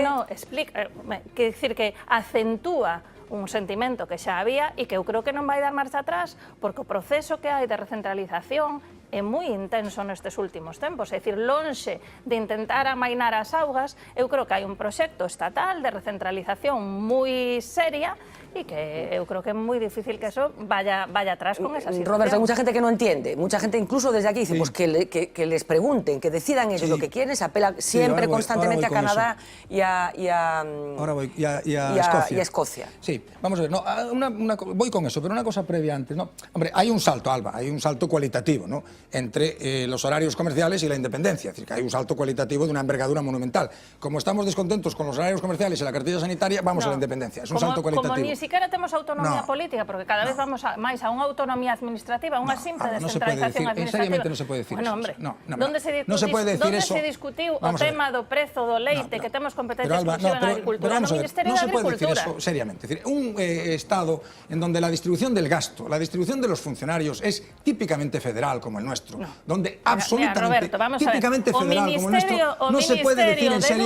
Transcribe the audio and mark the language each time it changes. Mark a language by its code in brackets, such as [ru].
[gl] No, explica, quer dicir que acentúa un sentimento que xa había e que eu creo que non vai dar marcha atrás, porque o proceso que hai de recentralización é moi intenso nestes últimos tempos, é dicir, lonxe de intentar amainar as augas, eu creo que hai un proxecto estatal de recentralización moi seria e que eu creo que é moi difícil que eso vaya atrás con esa situación. [es] Roberto, hay mucha gente que no entiende, mucha gente incluso desde aquí dice, pues que les pregunten, que decidan ellos lo que quieren, se apela siempre, constantemente a Canadá y a Escocia. Sí, vamos a ver, no, voy con eso, pero una cosa previa antes, ¿no? Hombre, hay un salto, Alba, hay un salto cualitativo, ¿no? Entre los horarios comerciales y la independencia, es decir, que hay un salto cualitativo de una envergadura monumental. Como estamos descontentos con los horarios comerciales y la cartilla sanitaria, vamos a la independencia, es un salto cualitativo. Como ni siquiera [gl] temos autonomía política, porque cada vez vamos máis a unha autonomía administrativa, unha simple descentralización administrativa. [es] Seriamente no se puede decir eso. Hombre, [gl] ¿Dónde se discutiu o tema do prezo do leite, que temos competencia exclusiva en agricultura? No Ministerio de Agricultura. [es] No se puede decir eso seriamente. Es decir, un Estado en donde la distribución del gasto, la distribución de los funcionarios es típicamente federal como el nuestro, donde absolutamente, típicamente federal como el nuestro, no se puede decir en serio...